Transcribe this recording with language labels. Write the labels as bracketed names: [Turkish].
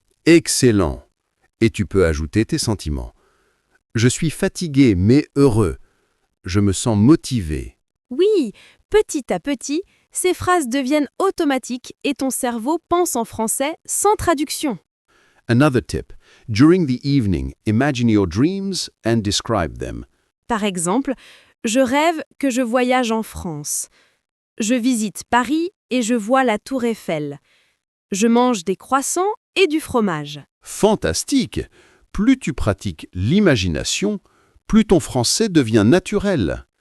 [French] Excellent. Et tu peux ajouter tes sentiments. Je suis fatigué mais heureux. Je me sens motivé. Oui, petit à petit, ces phrases deviennent automatiques et ton cerveau pense en français sans traduction. [English] Another tip. During the evening, imagine your dreams and describe them. [French] Par exemple, je rêve que je voyage en France. Je visite Paris et je vois la Tour Eiffel. Je mange des croissants et du fromage. Fantastique! Plus tu pratiques l'imagination, plus ton français devient naturel.